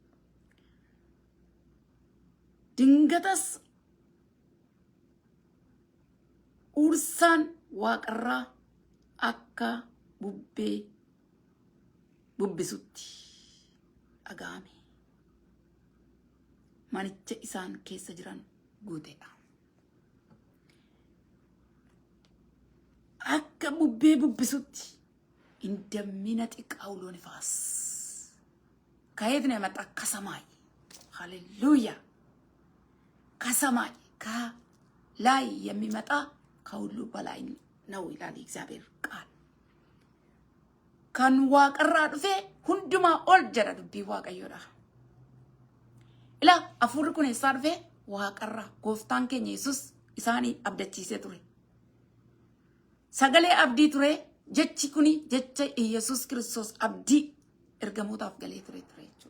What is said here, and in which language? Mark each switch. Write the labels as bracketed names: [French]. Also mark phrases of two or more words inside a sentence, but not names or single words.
[Oromo] Dingatas ursaan waaqarraa akka bubbee bubbisutti dhaga'ame. manicha isaan keessa jiran guuteedha. Akka bubbee bubbisutti [Amharic] እንደሚነጥቅ አውሎ ንፋስ ከየት ነው የመጣ? ከሰማይ። ሃሌሉያ! ከሰማይ ከላይ የሚመጣ ከሁሉ በላይ ነው ይላል እግዚአብሔር ቃል። [Oromo] kan waaqarraa dhufe hundumaa ol jedha dubbii waaqayyoodha. Ila afurri kun eessaa dhufe? Waaqarraa. Gooftaan keenya Yesuus isaanii abdachiisee ture. Sagalee abdii ture. Jechi kuni jecha Yesuus Kiristoos abdii ergamootaaf galee ture jechuudha.